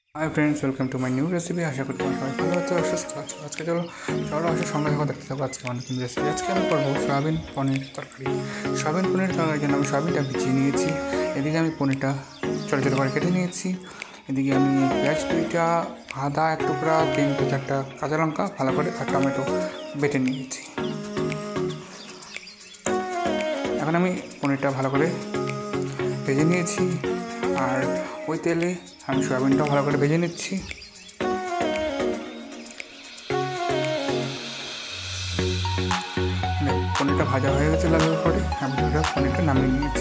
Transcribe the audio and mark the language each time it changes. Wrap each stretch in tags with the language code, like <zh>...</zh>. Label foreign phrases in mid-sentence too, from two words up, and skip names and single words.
<en>Hi friends welcome to my new recipe</en> <bn>আশা করি তোমরা সবাই ভালো আছো সুস্থ আছো। আজ কে চলো আসার সঙ্গে দেখো দেখতে থাকো আজ কে নতুন রেসিপি। আজ কে আমি করব সয়াবিন পনির তরকারি। সয়াবিন পনির তরকারির জন্য আমি সয়াবিনটা ভিজিয়ে নিয়েছি, এদিকে আমি পনিরটা ছোটো ছোটো করে কেটে নিয়েছি, এদিকে আমি পেঁয়াজ দুইটা, আদা এক টুকরা, 3 থেকে 4টা কাঁচা লঙ্কা ভালো করে আর টমেটো বেটে নিয়েছি। এখন আমি পনিরটা ভালো করে ভেজে নিয়েছি আর ওই তেলে আমি সয়াবিনটা ভালো করে ভেজে নিচ্ছি। পনিরটা ভাজা হয়ে গেছে লাল করে আমি পনিরটা নামিয়ে নিয়েছি।</bn>